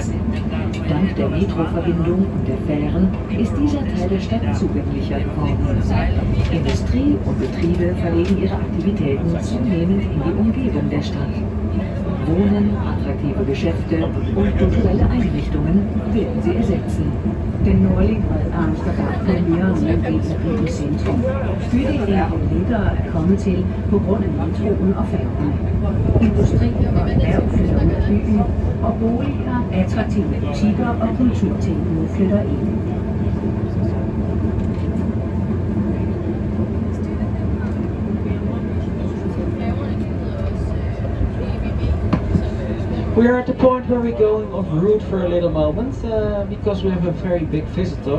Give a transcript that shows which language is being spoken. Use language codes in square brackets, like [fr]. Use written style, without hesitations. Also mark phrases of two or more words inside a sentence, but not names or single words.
[de] Dank der Metroverbindung und der Fähren ist dieser Teil der Stadt zugänglicher geworden. Industrie und Betriebe verlegen ihre Aktivitäten zunehmend in die Umgebung der Stadt. Wohnen, attraktive Geschäfte und kulturelle Einrichtungen werden sie ersetzen. [da] Den nordlige bred af Amsterdam er mere og mere en del af byens centrum. Bydelen er lettere at komme til på grund af metroen og færgerne. Industri og erhverv flytter ud af byen, og boliger, attraktive butikker og kulturtilbud flytter ind. [en] We are at the point where we're going off route for a little moment because we have a very big visitor.